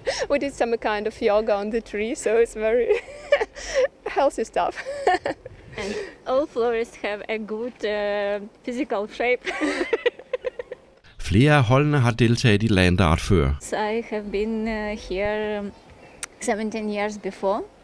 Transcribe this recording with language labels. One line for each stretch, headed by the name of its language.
English: We did some kind of yoga on the tree, so it's very healthy stuff. And all florists have a good physical shape.
Danish: Flere af holdene har deltaget i Landart før.
English: So I have been here 17 years before.